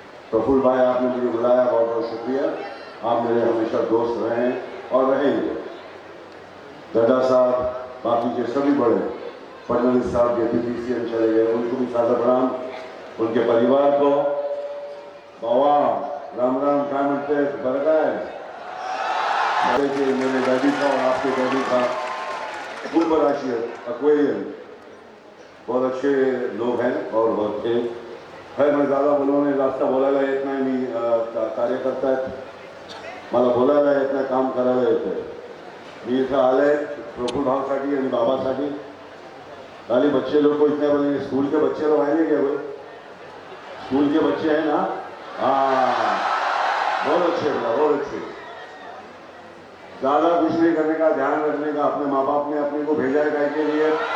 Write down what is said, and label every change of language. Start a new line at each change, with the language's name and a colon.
Hindi: प्रफुल्ल भाई, आपने मुझे बुलाया, बहुत बहुत शुक्रिया। आप मेरे हमेशा दोस्त रहे हैं और रहेंगे। दादा साहब, बाकी के सभी बड़े, फडणवीस साहब डेप्यूटी सीएम चले गए, उनको भी सादर प्रणाम, उनके परिवार को।
Marathi: बाबा राम राम, काय म्हणते, बरं काय?
Hindi: मेरे डैडी था और आपके डैडी था, पूर्व राशियन अक्वेरियन, बहुत अच्छे लोग हैं और बहुत थे। खैर मैं ज़्यादा
Marathi: बोलून जास्त बोलायला येत नाही, मी कार्यकर्ता आहेत, मला बोलायला येत नाही, काम करायला येतं। मी इथं आले प्रफुल्ल भावसाठी आणि बाबासाठी।
Hindi: खाली बच्चे लोग को इतने बोलेंगे, स्कूल के बच्चे लोग आएंगे क्या? भाई स्कूल के बच्चे हैं ना? हाँ, बहुत अच्छे बेटा, बहुत अच्छे। ज़्यादा कुछ नहीं करने का, ध्यान रखने का। अपने माँ बाप ने अपने को भेजा है काय के लिए?